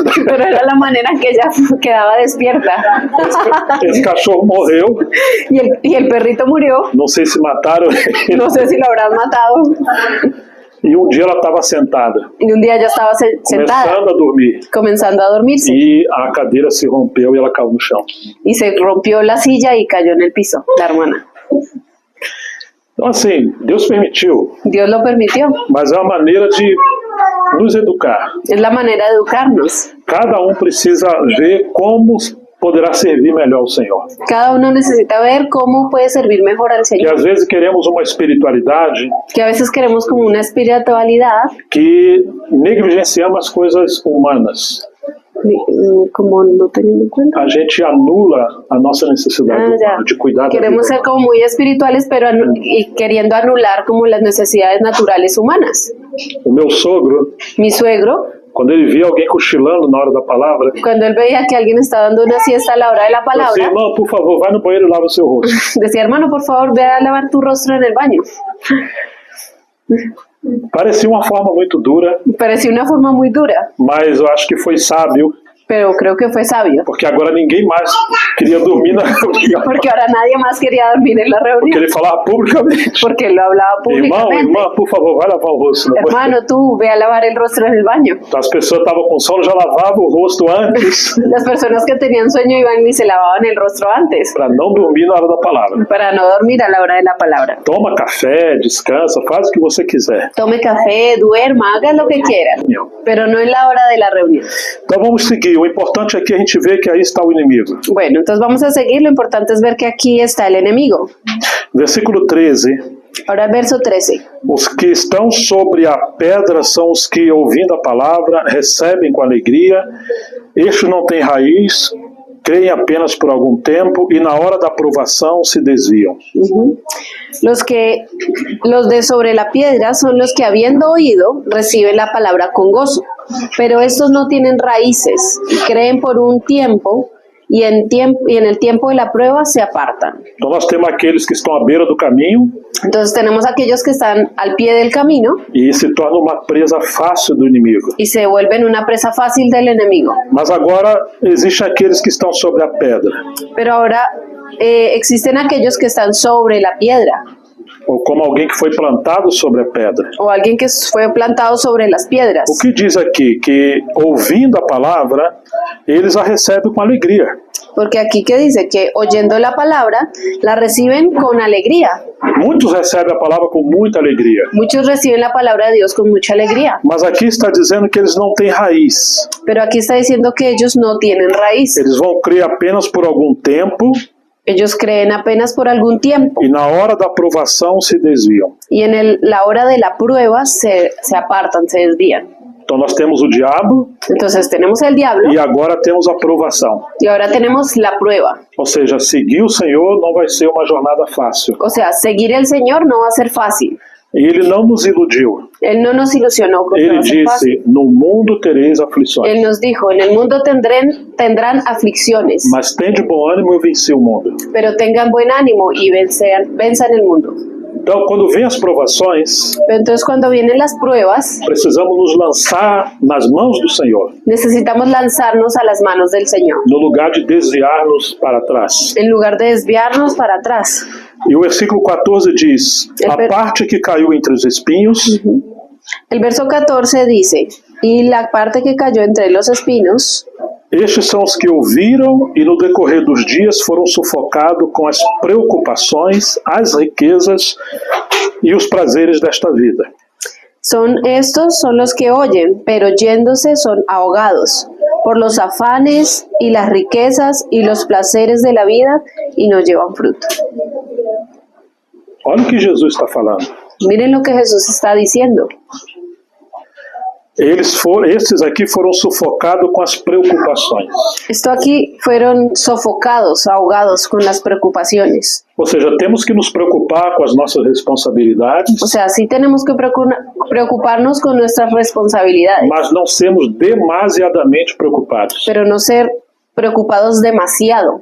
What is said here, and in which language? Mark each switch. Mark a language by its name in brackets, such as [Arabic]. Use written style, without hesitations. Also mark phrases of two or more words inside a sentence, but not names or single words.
[Spanish] Pero era la manera en que ella quedaba despierta. [Portuguese] Esse cachorro morreu. [Spanish] Y el perrito murió. [Portuguese] Não sei se mataram ele. [Spanish] No sé si lo habrán matado. [Portuguese] E um dia ela estava sentada, [Spanish] Y un día ella estaba sentada, [Portuguese] começando a dormir. [Spanish] comenzando a dormirse. [Portuguese] E a cadeira se rompeu e ela caiu no chão. [Spanish] Y se rompió la silla y cayó en el piso, la hermana. [Portuguese] Então, assim, Deus permitiu, [Spanish] Dios lo permitió. [Portuguese] mas é uma maneira de nos educar. [Spanish] Es la manera de educarnos. [Portuguese] Cada um precisa ver como poderá servir melhor ao Senhor. [Spanish] Cada uno necesita ver cómo puede servir mejor al [Portuguese] Que [Spanish] Señor. [Portuguese] às vezes queremos uma espiritualidade [Spanish] Que a veces queremos como una espiritualidad, [Portuguese] que negligenciamos as coisas humanas. [Spanish] como no teniendo en cuenta. [Portuguese] A gente anula a nossa necessidade [Spanish] Ya. [Portuguese] de cuidar da [Spanish] Queremos [Portuguese] vida. [Spanish] ser como muy espirituales, pero y queriendo anular como las necesidades naturales humanas. [Portuguese] O meu sogro, [Spanish] Mi suegro, [Portuguese] quando ele via alguém cochilando na hora da palavra, [Spanish] cuando él veía que alguien estaba dando una siesta a la hora de la [Portuguese] falou assim, [Spanish] palabra, [Portuguese] irmão, por favor, vai no banheiro e lava o seu rosto. [Spanish] decía, hermano, por favor, ve a lavar tu rostro en el baño. [Portuguese] Parecia uma forma muito dura, [Spanish] Parecía una forma muy dura, [Portuguese] mas eu acho que foi sábio, [Spanish] pero creo que fue sabio, [Portuguese] porque agora ninguém mais queria dormir na reunião. [Spanish] porque ahora nadie más quería dormir en la [Portuguese] Porque [Spanish] reunión, [Portuguese] ele falava publicamente. [Spanish] porque él lo hablaba [Portuguese] Irmão, [Spanish] públicamente. [Portuguese] irmã, por favor, vai lavar o rosto. no banheiro. [Spanish] Hermano, tú ve a lavar el rostro en el baño. [Portuguese] Então, as pessoas estavam com sono, já lavavam o rosto antes, [Spanish] Las personas que tenían sueño iban y se lavaban el rostro antes, [Portuguese] para não dormir na hora da palavra. [Spanish] para no dormir a la hora de la palabra. [Portuguese] Toma café, descansa, faz o que você quiser. [Spanish] Tome café, duerma, haga lo que quiera, pero no en la hora de la reunión. [Portuguese] Então vamos seguir. O importante é que a gente vê que aí está o inimigo. [Spanish] Bueno, entonces vamos a seguir. Lo importante es ver que aquí está el enemigo. [Portuguese] Versículo 13. [Spanish] Ahora el verso 13. [Portuguese] Os que estão sobre a pedra são os que, ouvindo a palavra, recebem com alegria. Estes não têm raiz, creem apenas por algum tempo e na hora da aprovação se desviam. [Spanish] Los de sobre la piedra son los que, habiendo oído, reciben la palabra con gozo, pero estos no tienen raíces, creen por un tiempo y en el tiempo de la prueba se apartan. [Portuguese] Então nós temos aqueles que estão à beira do caminho [Spanish] Entonces tenemos aquellos que están al pie del camino [Portuguese] e se tornam uma presa fácil do inimigo. [Spanish] y se vuelven una presa fácil del enemigo. [Portuguese] Mas agora existem aqueles que estão sobre a pedra. [Spanish] Pero ahora existen aquellos que están sobre la piedra, [Portuguese] ou como alguém que foi plantado sobre a pedra. [Spanish] o alguien que fue plantado sobre las piedras. [Portuguese] O que diz aqui? Que ouvindo a palavra, eles a recebem com alegria. [Spanish] Porque aquí que dice que oyendo la palabra, la reciben con alegría. [Portuguese] Muitos recebem a palavra com muita alegria. [Spanish] Muchos reciben la palabra de Dios con mucha alegría. [Portuguese] Mas aqui está dizendo que eles não têm raiz. [Spanish] Pero aquí está diciendo que ellos no tienen raíz. [Portuguese] Eles vão crer apenas por algum tempo [Spanish] Ellos creen apenas por algún tiempo [Portuguese] e na hora da aprovação se desviam. [Spanish] y en la hora de la prueba se apartan, se desvían. [Portuguese] Então nós temos o diabo [Spanish] Entonces tenemos el diablo [Portuguese] e agora temos a aprovação. [Spanish] y ahora tenemos la prueba. [Portuguese] Ou seja, seguir o Senhor não vai ser uma jornada fácil. [Spanish] O sea, seguir el Señor no va a ser fácil. [Portuguese] E Ele não nos iludiu. [Spanish] Él no nos ilusionó con que va [Portuguese] Ele [Spanish] a ser fácil. [Portuguese] disse, no mundo tereis aflições. [Spanish] Él nos dijo, en el mundo tendrán aflicciones, [Portuguese] Mas tende bom ânimo, eu venci o mundo. [Spanish] pero tengan buen ánimo y venzan el mundo. [Portuguese] Então, quando vem as provações, [Spanish] Pero entonces cuando vienen las pruebas, [Portuguese] precisamos nos lançar nas mãos do Senhor, [Spanish] necesitamos lanzarnos a las manos del Señor, [Portuguese] no lugar de desviar-nos para trás. [Spanish] en lugar de desviarnos para atrás. [Portuguese] E o versículo 14 diz, a parte que caiu entre os espinhos, [Spanish] El verso 14 dice, y la parte que cayó entre los espinos, [Portuguese] estes são os que ouviram e no decorrer dos dias foram sufocados com as preocupações, as riquezas e os prazeres desta vida. [Spanish] son los que oyen, pero yéndose son ahogados por los afanes y las riquezas y los placeres de la vida y no llevan fruto. [Portuguese] Olha o que Jesus está falando. [Spanish] Miren lo que Jesús está diciendo. [Portuguese] Esses aqui foram sufocados com as preocupações. [Spanish] Esto aquí fueron sofocados, ahogados con las preocupaciones. [Portuguese] Ou seja, temos que nos preocupar com as nossas responsabilidades, [Spanish] O sea, sí tenemos que preocuparnos con nuestras responsabilidades, [Portuguese] mas não sermos demasiadamente preocupados. [Spanish] pero no ser preocupados demasiado.